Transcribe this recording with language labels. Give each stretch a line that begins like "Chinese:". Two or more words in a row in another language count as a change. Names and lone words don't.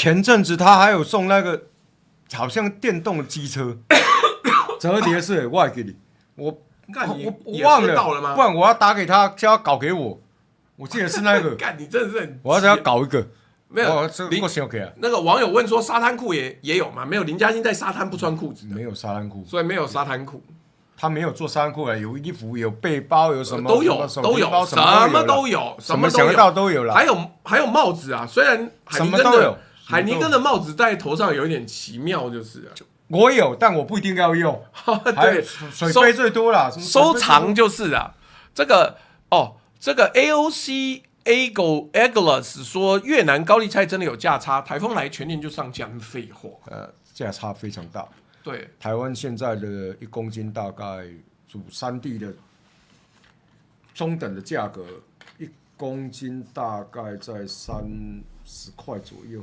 Chinese: 前陣子他還有送那個好像電動的機車，折疊式，我還給你，我忘了嗎？不然我要打給他，叫他搞給我。我記得是那個。幹你真的是很， 我要叫他搞一個。沒有，那個網友問說，沙灘褲也有嗎？沒有，林嘉欣在沙灘不穿褲子，沒有沙灘褲，所以沒有沙灘褲。他沒有做沙灘褲啊，有衣服，有背包，有什麼都有，什麼都有，什么想得到都有了。還有帽子啊，虽然海尼根的帽子戴頭上有一點奇妙，就是我有，但我不一定要用。对，水杯最多啦，收藏就是啊，這個 AOC Agulus 說越南高麗菜真的有價差，台風來全年就上架，廢話。價差非常大。對，台灣現在的1公斤大概主3地的中等的價格，1公斤大概在30塊左右。